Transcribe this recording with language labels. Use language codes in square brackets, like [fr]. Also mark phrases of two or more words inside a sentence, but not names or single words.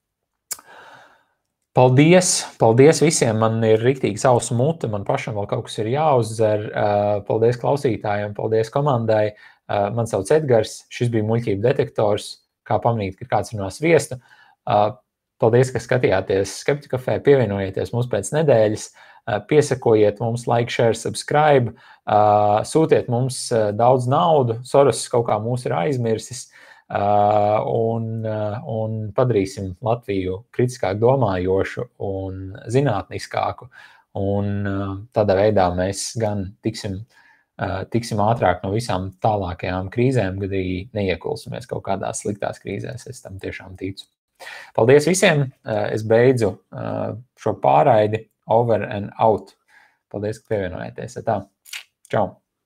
[lv] Paldies visiem, man ir riktīgi sausa mute, man pašam vēl kaut kas ir jāuzdzer. Paldies klausītājiem, paldies komandai. Man sauc Edgars, šis bija Muļķību detektors, kā pamanīt, ka kāds runā sviestu. Paldies, ka skatījāties Skeptiku kafē, pievienojieties mums pēc nedēļas, piesakojiet mums, [en] like, share, subscribe, [lv] sūtiet mums daudz naudu, Soros kaut kā mūs ir aizmirsis, un padarīsim Latviju kritiskāk domājošu un zinātniskāku, un tādā veidā mēs gan tiksim ātrāk no visām tālākajām krīzēm, kad arī neiekulsimies kaut kādās sliktās krīzēs, es tam tiešām ticu. Paldies visiem, es beidzu šo pārraidi, [en] over and out. [lv] Paldies, ka pievienojāties. Tā, čau!